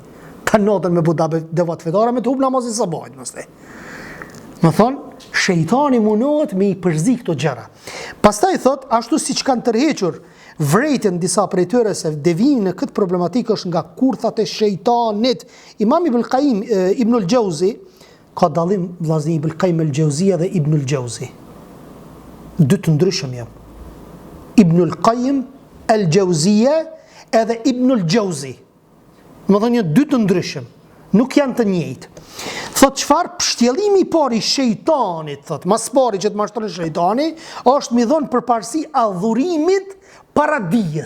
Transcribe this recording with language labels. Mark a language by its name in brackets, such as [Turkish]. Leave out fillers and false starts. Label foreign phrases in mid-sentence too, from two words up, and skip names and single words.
[Albanian] Ka natën me bu debat fetar, me të hub namazin sabahit mëste. Më thonë, shejtani munohet me i përzi këto gjëra. Pastaj thot, ashtu si që kanë tërhequr vrejtën disa prej tyre se devijimi në këtë problematikë është nga kurthat e shejtanit. Imam Ibn Qayyim Ibn al-Jauzi ka dallim vllazni Ibn Qayyim al-Jauzia dhe Ibn al-Jauzi. Dy të ndryshëm janë. Ibn al-Qayyim al-Jauzia edhe Ibn al-Jauzi. Më thonë dy të ndryshëm, nuk janë të njëjtë. Thot çfarë pështjellimi i parë i shejtanit, thot, mas pari që të mashtron shejtani, është mi dhon përparësi adhurimit para dijes.